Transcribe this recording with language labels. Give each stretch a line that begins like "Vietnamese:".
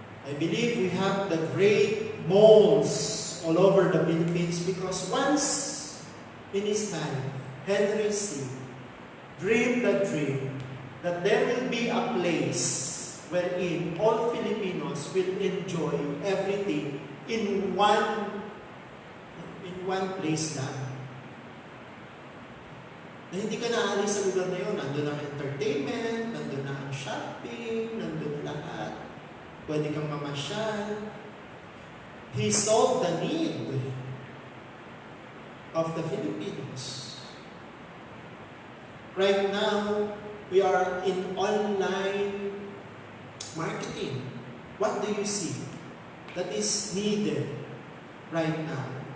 English: I believe we have the great malls all over the Philippines because once in his life, Henry C. dreamed the dream that there will be a place wherein all Filipinos will enjoy everything in one place lang.
Filipino: Na hindi ka naalis sa lugar na yun. Nandun ang entertainment, nandun na ang shopping, nandun na lahat. Pwede kang mamasyal.
English: He solved the need of the Filipinos. Right now, we are in online marketing. What do you see that is needed right now?